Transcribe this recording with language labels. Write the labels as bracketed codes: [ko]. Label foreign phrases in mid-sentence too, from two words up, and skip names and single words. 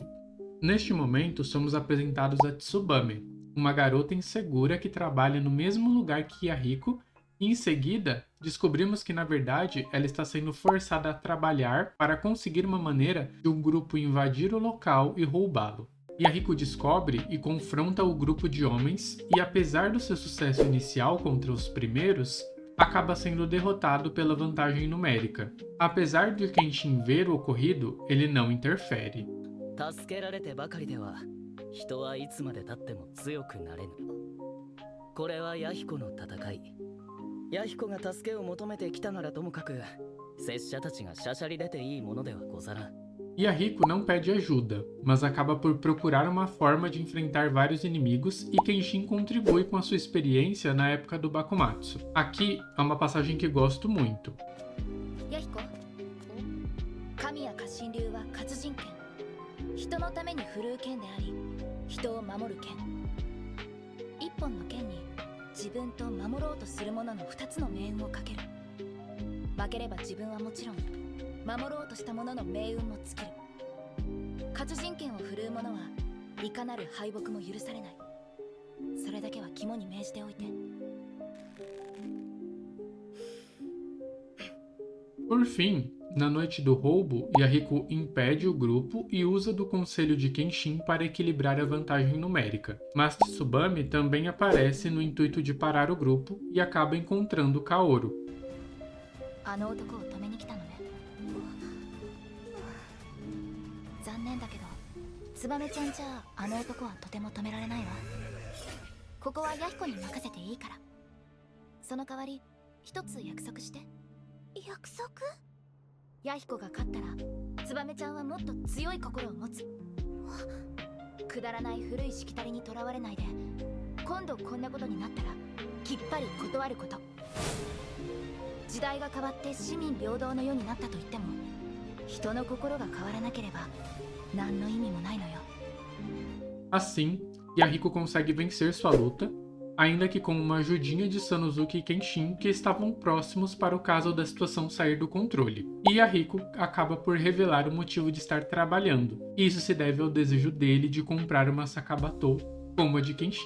[pt] Neste momento, somos apresentados a Tsubame, uma garota insegura que trabalha no mesmo lugar que Yahiko, e em seguida, descobrimos que na verdade ela está sendo forçada a trabalhar para conseguir uma maneira de um grupo invadir o local e roubá-lo. Yahiko descobre e confronta o grupo de homens e, apesar do seu sucesso inicial contra os primeiros, acaba sendo derrotado pela vantagem numérica. Apesar de Kenshin ver o ocorrido, ele não interfere. [ja] 助けられてばかりでは人はいつまで経っても強くなれぬ。これはヤヒコの戦い。ヤヒコが助けを求めてきたならともかく、拙者たちがしゃしゃり出ていいものではござらん。 [pt] Yahiko não pede ajuda, mas acaba por procurar uma forma de enfrentar vários inimigos, e Kenshin contribui com a sua experiência na época do Bakumatsu. Aqui é uma passagem que gosto muito. [ja] Yahiko, 神谷活心流は活人剣. 人のために振るう剣であり、人を守る剣。一本の剣に自分と守ろうとする者の二つの命運をかける。負ければ自分はもちろん、守ろうとした者の命運も尽きる。活人剣を振るう者はいかなる敗北も許されない。それだけは肝に銘じておいて。 [pt] Por fim, na noite do roubo, Yahiko impede o grupo e usa do conselho de Kenshin para equilibrar a vantagem numérica. Mas Tsubame também aparece no intuito de parar o grupo e acaba encontrando Kaoru. [ja] あの男を止めに来たのね。残念だけど、ツバメちゃんじゃあの男はとても止められないわ。ここはヤヒコに任せていいから。その代わり一つ約束して。約束？ヤヒコが勝ったらツバメちゃんはもっと強い心を持つ。くだらない古いしきたりにとらわれないで、今度こんなことになったらきっぱり断ること。時代が変わって市民平等の世になったと言っても、人の心が変わらなければ何の意味もないのよ。 [pt] Assim, Yahiko consegue vencer sua luta, ainda que com uma ajudinha de Sanosuke e Kenshin, que estavam próximos para o caso da situação sair do controle. E Yahiko acaba por revelar o motivo de estar trabalhando. Isso se deve ao desejo dele de comprar uma Sakabato como a de Kenshin.